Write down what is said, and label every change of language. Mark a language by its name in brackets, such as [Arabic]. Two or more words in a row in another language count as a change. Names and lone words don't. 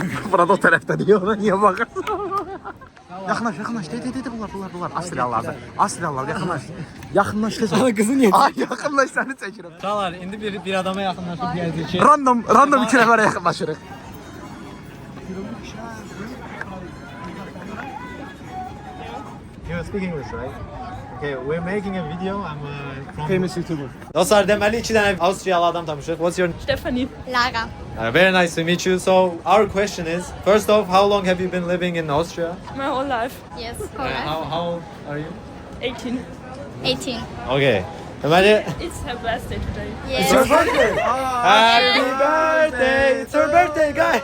[Azerbaijani] Burada o tərəfdə deyir, ona niyə baxırsan? Yaxınlaş, yaxınlaş. De, bunlar. Avstriyalılardır. Avstriyalılar, yaxınlaş. Yaxınlaş tez. Ana qızı niyə? Ay, yaxınlaş, səni çəkirəm. Uşaqlar, indi bir adama yaxınlaşıb deyəcək ki, Random iki nəfərə yaxınlaşırıq. [English] You speak English, right? Okay, we're making a video. I'm from... Famous YouTuber. [Azerbaijani] Dostlar, deməli 2 dənə Avstriyalı adam tanışıq. [English] What's your Stephanie. Lara. Very nice to meet you. So, our question is, first off, how long have you been living in Austria? My whole life. Yes, correct. How old are you? 18. 18. [Azerbaijani] Okay. Deməli, [English] It's her birthday today. Yes. birthday! Happy birthday! It's her birthday, guys!